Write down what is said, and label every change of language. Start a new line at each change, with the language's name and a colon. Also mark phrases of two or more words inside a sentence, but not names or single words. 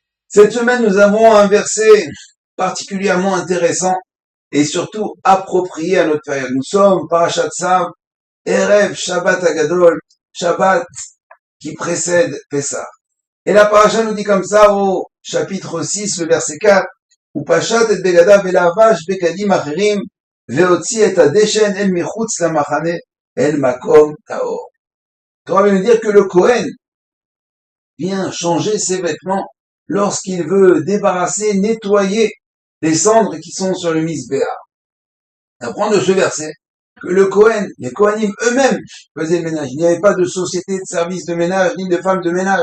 French: Cette semaine, nous avons un verset particulièrement intéressant et surtout approprié à notre période. Nous sommes Parashat Tzav, Erev Shabbat Agadol, Shabbat qui précède Pessah. Et la paracha nous dit comme ça au chapitre 6, le verset 4,
Hebrew: ופשט את בגדיו ולבש בגדים אחרים והוציא את הדשן אל מחוץ למחנה אל מקום טהור.
French: Torah vient nous dire que le Kohen vient changer ses vêtements lorsqu'il veut débarrasser, nettoyer les cendres qui sont sur le misbéach. On apprend de ce verset que le Kohen, les Kohanim eux-mêmes faisaient le ménage. Il n'y avait pas de société de service de ménage, ni de femmes de ménage.